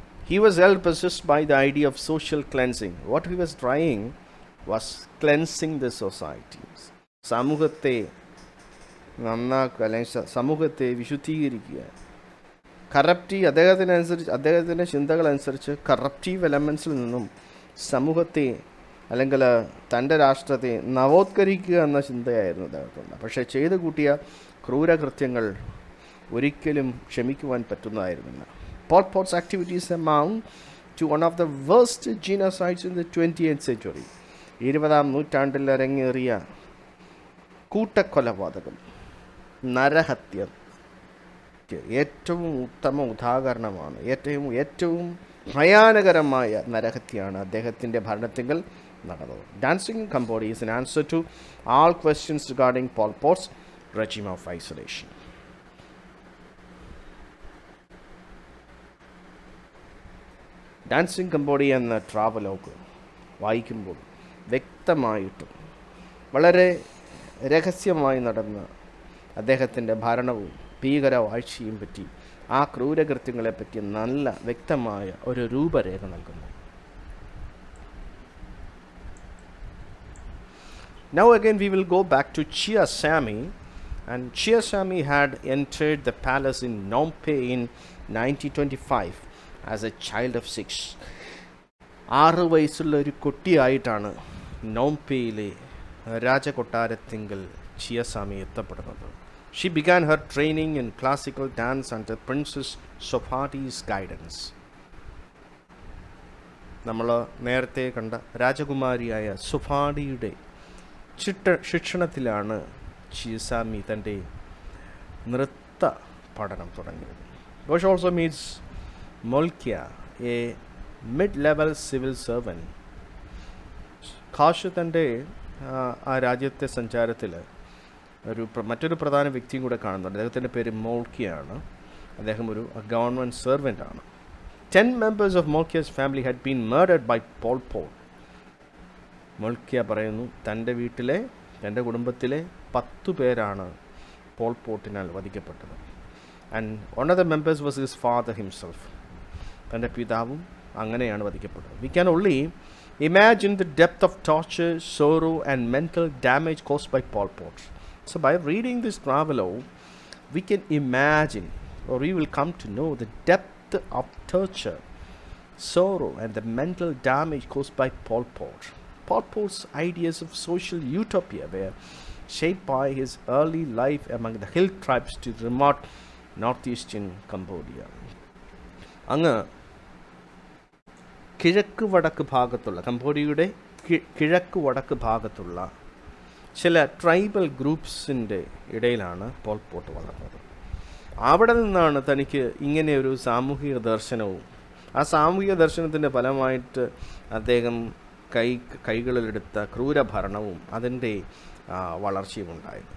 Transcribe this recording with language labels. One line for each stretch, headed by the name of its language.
English: He was held possessed by the idea of social cleansing. What he was trying was cleansing the societies.
Malayalam: സമൂഹത്തെ നന്നാക്കുക, അല്ലെങ്കിൽ സമൂഹത്തെ വിശുദ്ധീകരിക്കുക. അദ്ദേഹത്തിൻ്റെ ചിന്തകളനുസരിച്ച് കറപ്റ്റീവ് എലമെൻസിൽ നിന്നും സമൂഹത്തെ അല്ലെങ്കിൽ തൻ്റെ രാഷ്ട്രത്തെ നവോത്കരിക്കുക എന്ന ചിന്തയായിരുന്നു അദ്ദേഹത്തിൻ്റെ. പക്ഷേ ചെയ്തു കൂട്ടിയ ക്രൂരകൃത്യങ്ങൾ ഒരിക്കലും ക്ഷമിക്കുവാൻ പറ്റുന്നതായിരുന്നില്ല.
English: Pol Pot's activities amount to one of the worst genocides in the 20th century.
Malayalam: 20ാം നൂറ്റാണ്ടിൽ അരങ്ങേറിയ കൂട്ടക്കൊലപാതകം, നരഹത്യ ഏറ്റവും ഉത്തമ ഉദാഹരണമാണ്. ഏറ്റവും ഭയാനകരമായ നരഹത്യയാണ് അദ്ദേഹത്തിൻ്റെ ഭരണത്തിങ്കൽ നടന്നത്.
English: Dancing in Cambodia is an answer to all questions regarding Pol Pot's regime of isolation.
Malayalam: Dancing Cambodia എന്ന travelogue വായിക്കുമ്പോൾ വ്യക്തമായിട്ടും വളരെ രഹസ്യമായി നടന്ന അദ്ദേഹത്തിൻ്റെ ഭരണവും ഭീകരവാഴ്ചയും പറ്റി, ആ ക്രൂരകൃത്യങ്ങളെപ്പറ്റി നല്ല വ്യക്തമായ ഒരു രൂപരേഖ നൽകുന്നു.
English: Now again we will go back to Chia Sami, and Chia Sami had entered the palace in Phnom Penh in 1925 as a child of 6.
Malayalam: 6 വയസ്സുള്ള ഒരു കുട്ടിയായിട്ടാണ് നോംപേയിലെ രാജകൊട്ടാരത്തിങ്കൽ ചിയസാമി എത്തപ്പെടുന്നത്.
English: She began her training in classical dance under Princess Sopati's guidance.
Malayalam: നമ്മൾ നേരത്തെ കണ്ട രാജകുമാരിയായ സുഫാഡിയുടെ ശിക്ഷണത്തിലാണ് ചിയസാമി തൻ്റെ നൃത്ത പഠനം തുടങ്ങിയത്.
English: She also meets Molkia, a mid-level civil servant.
Malayalam: ഖാഷ് തൻ്റെ ആ രാജ്യത്തെ സഞ്ചാരത്തിൽ മറ്റൊരു പ്രധാന വ്യക്തിയും കൂടെ കാണുന്നുണ്ട്. അദ്ദേഹത്തിൻ്റെ പേര് മോൾക്കിയാണ്. അദ്ദേഹം ഒരു government സെർവൻ്റാണ്.
English: 10 members of Molkia's family had been murdered by Pol Pot.
Malayalam: മോൾക്കിയ പറയുന്നു, തൻ്റെ കുടുംബത്തിലെ 10 പേരാണ് Paul പോട്ടിനാൽ വധിക്കപ്പെട്ടത്.
English: And one of the members was his father himself.
Malayalam: തൻ്റെ പിതാവും അങ്ങനെയാണ് വധിക്കപ്പെട്ടത്.
English: We can only imagine the depth of torture, sorrow and mental damage caused by Pol Pot. So by reading this travelogue, we can imagine, or we will come to know the depth of torture, sorrow, and the mental damage caused by Pol Pot. Pol Pot's ideas of social utopia were shaped by his early life among the hill tribes to remote northeastern Cambodia.
Malayalam: അങ്ങ് കിഴക്ക് വടക്ക് ഭാഗത്തുള്ള കംബോഡിയയുടെ കിഴക്ക് വടക്ക് ഭാഗത്തുള്ള ചില tribal ഗ്രൂപ്പ്സിൻ്റെ ഇടയിലാണ് Paul pot വളർന്നത്. അവിടെ നിന്നാണ് തനിക്ക് ഇങ്ങനെയൊരു സാമൂഹിക ദർശനവും ആ സാമൂഹിക ദർശനത്തിൻ്റെ ഫലമായിട്ട് അദ്ദേഹം കൈകളിലെടുത്ത ക്രൂരഭരണവും അതിൻ്റെ വളർച്ചയും ഉണ്ടായത്.